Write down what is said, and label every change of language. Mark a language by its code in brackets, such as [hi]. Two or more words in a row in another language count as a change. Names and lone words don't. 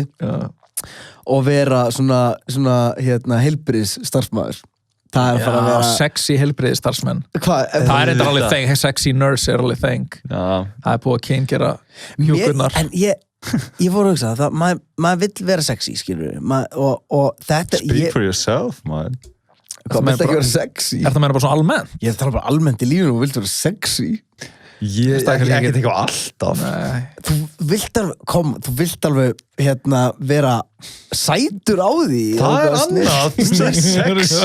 [is] Og vera svona heilbrigðis starfsmaður. Það er að fara að vera... Sexy heilbrigðis starfsmenn. Það er eitthvað alveg þeng. [en] Sexy nurse [is] er alveg þeng. Það er búið að kyngera hjúkurnar. En ég fór að hugsa það, maður vill vera sexy, skilur við. Og þetta... [en] Speak for yourself, [is] maður. Hvað vill ekki vera sexy? Er það meina bara svona almennt? Ég er að tala bara almennt í lífinu og vilt vera sexy. Ég ekki eitthvað alltaf. Þú vilt alveg vera sætur á því. Það er annað. Það er sexy.